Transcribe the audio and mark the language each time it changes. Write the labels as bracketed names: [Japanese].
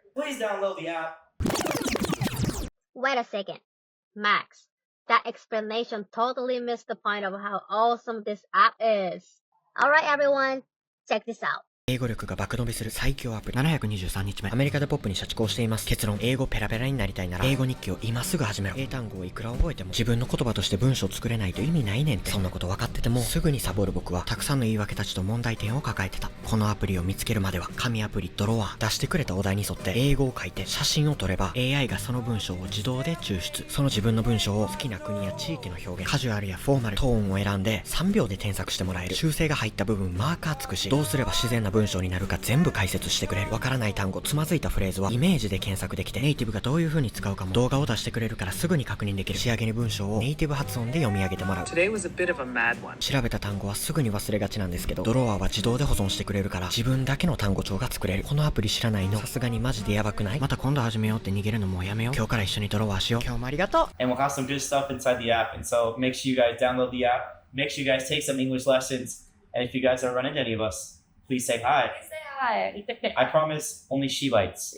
[English] Please download the app. Wait a second. Max, that explanation totally missed the point of how awesome this app is. Alright everyone, check this out. [Japanese] 英語力が爆伸びする最強アプリ。723日目。アメリカでポップに社畜をしています。結論、英語ペラペラになりたいなら、英語日記を今すぐ始めろ。英単語をいくら覚えても、自分の言葉として文章を作れないと意味ないねんって。そんなこと分かってても、すぐにサボる僕は、たくさんの言い訳たちと問題点を抱えてた。このアプリを見つけるまでは、紙アプリドロワー、出してくれたお題に沿って英語を書いて写真を撮れば、AI がその文章を自動で抽出。その自分の文章を好きな国や地域の表現、カジュアルやフォーマル、トーンを選んで、3秒で添削してもらえる。修正が入った部分、マーカーつくし、どうすれば自然な文章になるか全部解説してくれる。わからない単語、つまずいたフレーズはイメージで検索できて、ネイティブがどういう風に使うかも動画を出してくれるからすぐに確認できる。仕上げに文章をネイティブ発音で読み上げてもらう。調べた単語はすぐに忘れがちなんですけど、ドロワーは自動で保存してくれるから自分だけの単語帳が作れる。このアプリ知らないの？さすがにマジでやばくない？また今度始めようって逃げるのもうやめよう。今日から一緒にドロワーしよう。今日もありがとう。 [English] And we'll have some good stuff inside the app. And so make sure you guys download the app. Make sure you guys take some English lessons. And if you guys are running into any of us, please say hi. Say hi. I promise only she bites.